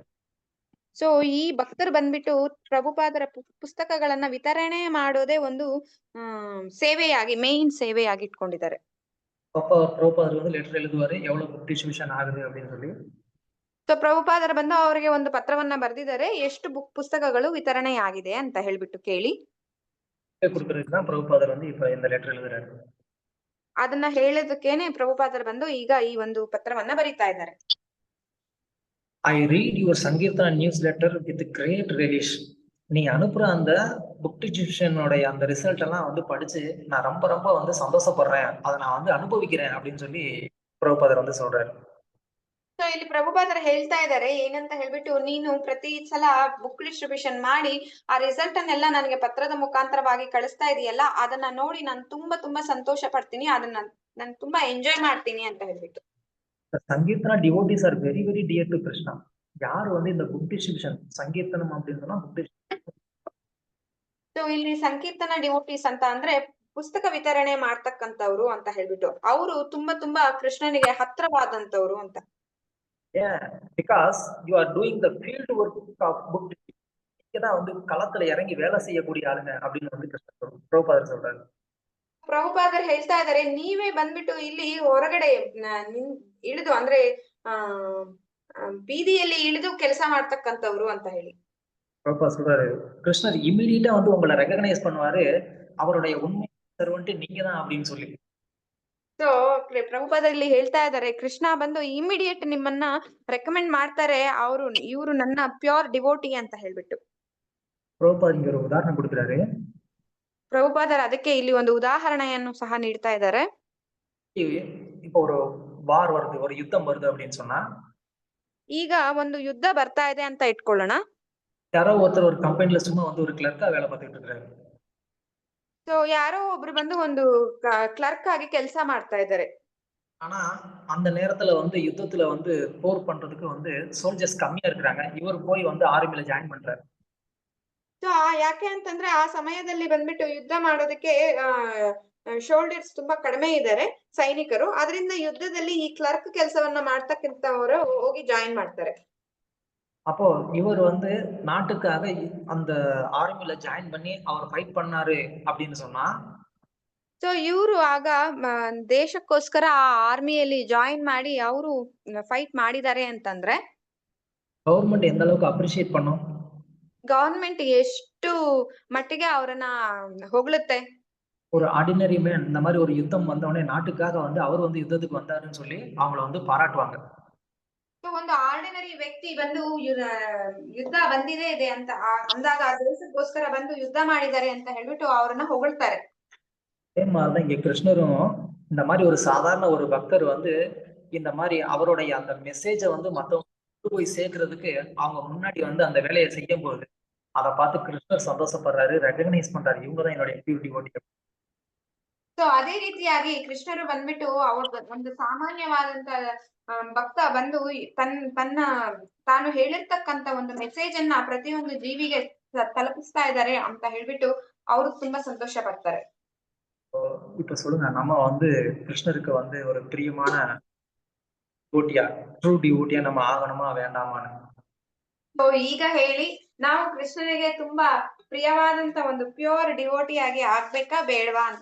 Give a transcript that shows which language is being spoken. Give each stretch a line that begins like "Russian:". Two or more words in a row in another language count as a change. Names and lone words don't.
Kannada: ಸೊ ಈ ಭಕ್ತರು ಬಂದ್ಬಿಟ್ಟು ಪ್ರಭುಪಾದರ ಪುಸ್ತಕಗಳನ್ನ ವಿತರಣೆ ಮಾಡೋದೇ ಒಂದು ಸೇವೆಯಾಗಿ, ಮೇನ್ ಸೇವೆಯಾಗಿ ಇಟ್ಕೊಂಡಿದ್ದಾರೆ.
Tamil: பிரபுபாதர் வந்து லெட்டர் எழுதுவாரு எவ்வளவு
English: book distribution
Tamil: ஆகுது அப்படின்னு சொல்லி.
Kannada: ಸೊ ಪ್ರಭುಪಾದರ ಬಂದು ಅವರಿಗೆ ಒಂದು ಪತ್ರವನ್ನ ಬರೆದಿದ್ದಾರೆ, ಎಷ್ಟು ಪುಸ್ತಕಗಳು ವಿತರಣೆ ಆಗಿದೆ ಅಂತ ಹೇಳ್ಬಿಟ್ಟು ಕೇಳಿ
Tamil: கொடுக்கறதுக்கு தான் பிரபுபாதர் வந்து இப்ப இந்த லெட்டர் எழுதுறாரு.
Kannada: ಅದನ್ನ ಹೇಳೋದಕ್ಕೇನೆ ಪ್ರಭುಪಾದರ್ ಬಂದು ಈಗ ಈ ಒಂದು ಪತ್ರವನ್ನ ಬರೀತಾ ಇದ್ದಾರೆ.
English: I read your Sankirtana newsletter with great relish.
Tamil: நீ அனுப்புற அந்த
English: book distribution
Tamil: அந்த ரிசல்ட் எல்லாம் வந்து படிச்சு நான் ரொம்ப ரொம்ப வந்து சந்தோஷப்படுறேன், அதை நான் வந்து அனுபவிக்கிறேன் அப்படின்னு சொல்லி பிரபுபாதர் வந்து சொல்றாரு.
Kannada: ಸೊ ಇಲ್ಲಿ ಪ್ರಭುಪಾದರ್ ಹೇಳ್ತಾ ಇದ್ದಾರೆ ಏನಂತ ಹೇಳ್ಬಿಟ್ಟು, ನೀನು ಪ್ರತಿ ಸಲ
English: book distribution
Kannada: ಮಾಡಿ ಆ ರಿಸಲ್ಟ್ ಅನ್ನೆಲ್ಲ ನನಗೆ ಪತ್ರದ ಮುಖಾಂತರವಾಗಿ ಕಳಿಸ್ತಾ ಇದೆಯಲ್ಲ, ಅದನ್ನ ನೋಡಿ ನಾನು ತುಂಬಾ ತುಂಬಾ ಸಂತೋಷ ಪಡ್ತೀನಿ, ಅದನ್ನ ನಾನು ತುಂಬಾ ಎಂಜಾಯ್ ಮಾಡ್ತೀನಿ ಅಂತ ಹೇಳ್ಬಿಟ್ಟು.
English: The Sankirtana devotees are very, very dear to Krishna.
Tamil: யாரு வந்து இந்த
English: book distribution
Tamil: சங்கீர்த்தனம் அப்படின்னு சொன்னா புக்
Kannada: ಸೊ ಇಲ್ಲಿ ಸಂಕೀರ್ತನ ಡಿವೋಟೀಸ್ ಅಂತ ಅಂದ್ರೆ ಪುಸ್ತಕ ವಿತರಣೆ ಮಾಡ್ತಕ್ಕಂಥವ್ರು ಅಂತ ಹೇಳ್ಬಿಟ್ಟು ಅವರು ತುಂಬಾ ಕೃಷ್ಣನಿಗೆ ಹತ್ರವಾದಂತವ್ರು ಅಂತ.
English: because you are doing the field work of book distribution.
Tamil: இங்கதான் வந்து களத்துல இறங்கி வேலை செய்யக்கூடிய ஆளுங்க அப்படின்னு வந்து கிருஷ்ண பிரபுபாதர் சொல்றாரு.
Kannada: ಪ್ರಭುಪಾದರು ಹೇಳ್ತಾ ಇದಾರೆ, ನೀವೇ ಬಂದ್ಬಿಟ್ಟು ಇಲ್ಲಿ ಹೊರಗಡೆ ಇಳಿದು ಅಂದ್ರೆ ಬೀದಿಯಲ್ಲಿ ಇಳಿದು ಕೆಲಸ ಮಾಡ್ತಕ್ಕಂಥವ್ರು ಅಂತ ಹೇಳಿ.
Tamil: பிரபுபாதர் சொல்றாரு, கிருஷ்ணர் இமிடியேட்டா வந்து உங்களை ரெகக்னைஸ் பண்ணுவாரு, அவருடைய உண்மை சர்வன்ட் நீங்க தான் அப்படின்னு சொல்லி.
Kannada: ಸೊ ಪ್ರಭುಪಾದರು ಇಲ್ಲಿ ಹೇಳ್ತಾ ಇದಾರೆ, ಕೃಷ್ಣ ಬಂದು ಇಮಿಡಿಯೇಟ್ ನಿಮ್ಮನ್ನ ರೆಕಮೆಂಡ್ ಮಾಡ್ತಾರೆ, ಇವರು ನನ್ನ
English: pure devotee
Kannada: ಅಂತ ಹೇಳ್ಬಿಟ್ಟು.
Tamil: பிரபுபாதர் இங்க ஒரு உதாரணம் கொடுக்குறாரு.
Kannada: ಪ್ರಭುಪಾದರು ಅದಕ್ಕೆ ಇಲ್ಲಿ ಒಂದು ಉದಾಹರಣೆಯನ್ನು ಸಹ ನೀಡ್ತಾ ಇದ್ದಾರೆ.
Tamil: இப்போ ஒரு வார் வருது, ஒரு யுத்தம் வருது அப்படின்னு சொன்னா,
Kannada: ಈಗ ಒಂದು ಯುದ್ಧ ಬರ್ತಾ ಇದೆ ಅಂತ ಇಟ್ಕೊಳ್ಳೋಣ.
Tamil: யாரோ ஒருத்தர் ஒரு கம்பெனில சும்மா வந்து ஒரு கிளர்க்கா வேலை பார்த்துட்டு இருக்காரு.
Kannada: ಸೊ ಯಾರೋ ಒಬ್ರು ಬಂದು ಒಂದು ಕ್ಲರ್ಕ್ ಆಗಿ ಕೆಲಸ ಮಾಡ್ತಾ ಇದ್ದಾರೆ.
Tamil: ஆனா அந்த நேரத்துல வந்து யுத்தத்துல வந்து போர் பண்றதுக்கு வந்து சோல்ஜர்ஸ் கம்மியா இருக்காங்க. இவர் போய் வந்து ஆர்மில ಜಾಯಿನ್ பண்றாரு.
Kannada: ಸೊ ಯಾಕೆ ಅಂತಂದ್ರೆ ಆ ಸಮಯದಲ್ಲಿ ಬಂದ್ಬಿಟ್ಟು ಯುದ್ಧ ಮಾಡೋದಕ್ಕೆ ಶೋಲ್ಡರ್ಸ್ ತುಂಬಾ ಕಡಿಮೆ ಇದ್ದಾರೆ ಸೈನಿಕರು, ಅದರಿಂದ ಯುದ್ಧದಲ್ಲಿ ಈ ಕ್ಲರ್ಕ್ ಕೆಲಸವನ್ನ ಮಾಡ್ತಕ್ಕಂಥವರು ಹೋಗಿ ಜಾಯಿನ್ ಮಾಡ್ತಾರೆ.
Tamil: அப்போ இவர் வந்து நாட்டுக்காக அந்த ஆர்மில ಜಾಯಿನ್ பண்ணி அவர் ஃபைட் பண்ணாரு அப்படின்னு சொன்னா,
Kannada: ಸೊ ಇವರು ಆಗ ದೇಶಕ್ಕೋಸ್ಕರ ಆ ಆರ್ಮಿಯಲ್ಲಿ ಜಾಯಿನ್ ಮಾಡಿ ಅವರು ಫೈಟ್ ಮಾಡಿದ್ದಾರೆ ಅಂತಂದ್ರೆ
Tamil: கவர்மெண்ட் எந்த அளவுக்கு அப்ரிஷியேட் பண்ணும்?
Kannada: ಗವರ್ಮೆಂಟ್ ಎಷ್ಟು ಮಟ್ಟಿಗೆ ಅವರನ್ನ ಹೊಗಳುತ್ತೆ.
Tamil: ஒரு ஆர்டினரி மேன் இந்த மாதிரி ஒரு யுத்தம் வந்தவொடனே நாட்டுக்காக வந்து அவர் வந்து யுத்தத்துக்கு வந்தாருன்னு சொல்லி அவங்கள வந்து பாராட்டுவாங்க.
Kannada: ಒಂದು ಆರ್ಡಿನರಿ ವ್ಯಕ್ತಿ ಬಂದು ಯುದ್ಧ ಬಂದಿದೆ ಇದೆ ಅಂತ ಅಂದಾಗ ದೇಶಕ್ಕೋಸ್ಕರ ಬಂದು ಯುದ್ಧ ಮಾಡಿದ್ದಾರೆ ಅಂತ ಹೇಳ್ಬಿಟ್ಟು ಅವರನ್ನ ಹೊಗಳ್ತಾರೆ.
Tamil: அதே மாதிரிதான் இங்க கிருஷ்ணரும் இந்த மாதிரி ஒரு சாதாரண ஒரு பக்தர் வந்து இந்த மாதிரி அவருடைய அந்த மெசேஜ வந்து மத்தவங்க போய் சேர்க்கறதுக்கு அவங்க முன்னாடி வந்து அந்த வேலையை செய்யும் போது அதை பார்த்து கிருஷ்ணர் சந்தோஷப்படுறாரு, ரெகக்னைஸ் பண்றாரு, இவங்கதான் என்னுடைய
English: pure devotee.
Kannada: ಸೊ ಅದೇ ರೀತಿಯಾಗಿ ಕೃಷ್ಣರು ಬಂದ್ಬಿಟ್ಟು ಅವ್ರ ಒಂದು ಸಾಮಾನ್ಯವಾದಂತ ಭಕ್ತ ಬಂದು ತಾನು ಹೇಳಿರ್ತಕ್ಕಂತ ಒಂದು ಮೆಸೇಜ್ ಅನ್ನ ಪ್ರತಿಯೊಂದು ಜೀವಿಗೆ ತಲುಪಿಸ್ತಾ ಇದ್ದಾರೆ ಅಂತ ಹೇಳ್ಬಿಟ್ಟು ಅವರು ತುಂಬಾ ಸಂತೋಷ ಪಡ್ತಾರೆ.
Tamil: இப்ப சொல்லுங்க, நம்ம வந்து கிருஷ்ணருக்கு வந்து ஒரு பிரியமான டிவோட்டியா,
English: true devotee
Tamil: நம்ம ஆகணுமா வேண்டாமான்னு?
Kannada: ಸೊ ಈಗ ಹೇಳಿ, ನಾವು ಕೃಷ್ಣನಿಗೆ ತುಂಬಾ ಪ್ರಿಯವಾದಂತ ಒಂದು ಪ್ಯೂರ್ ಡಿವೋಟಿ ಆಗಿ ಆಗ್ಬೇಕಾ ಬೇಡವಾ ಅಂತ.